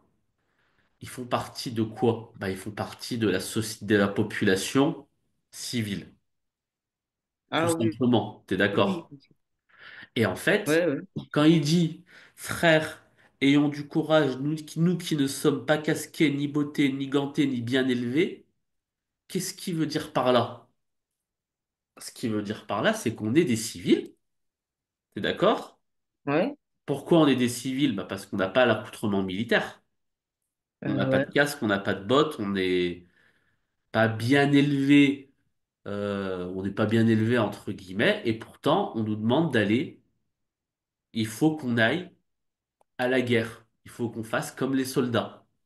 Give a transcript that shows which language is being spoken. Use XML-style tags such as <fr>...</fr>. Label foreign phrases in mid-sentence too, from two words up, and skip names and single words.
<fr>Ils font partie de quoi? Bah, ils font partie de de la population civile, tout Ah oui, simplement. T'es oui. d'accord? Et en fait, Ouais, ouais. quand il dit, frères, ayons du courage, nous qui ne sommes pas casqués, ni bottés, ni gantés, ni bien élevés, qu'est-ce qu'il veut dire par là? Ce qu'il veut dire par là, c'est qu'on est des civils, t'es d'accord? Ouais, Pourquoi on est des civils? Bah parce qu'on n'a pas l'accoutrement militaire. On n'a pas ouais. de casque, on n'a pas de bottes, on n'est pas bien élevé, on n'est pas bien élevé entre guillemets, et pourtant on nous demande d'aller, il faut qu'on aille à la guerre, il faut qu'on fasse comme les soldats.</fr>